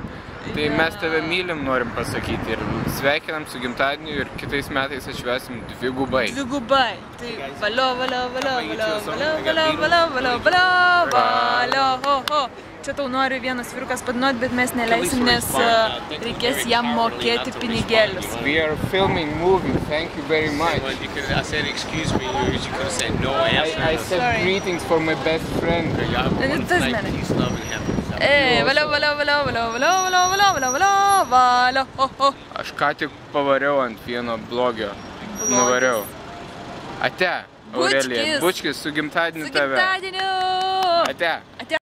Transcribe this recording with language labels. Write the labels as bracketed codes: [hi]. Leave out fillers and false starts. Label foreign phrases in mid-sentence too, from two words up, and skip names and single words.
[lt] Tai mes tave mylim, norim pasakyti. Ir sveikinam su gimtadieniu ir kitais metais atšvęsim dvigubai. Dvigubai. Tai valio. Čia tau nori vienas vyrukas padainuoti, bet mes neleisim, nes reikės jam mokėti pinigėlius. [en] We are filming movie, thank you very much. I said excuse me, you could have said no. I said greetings for my best friend. It doesn't matter. Peace, love, and happiness. [lt] Valio. Aš ką tik pavariau ant vieno blogio. Nuvariau. Ate, Aurelija. Bučkis, su gimtadieniu tave. Su gimtadieniu. Ate.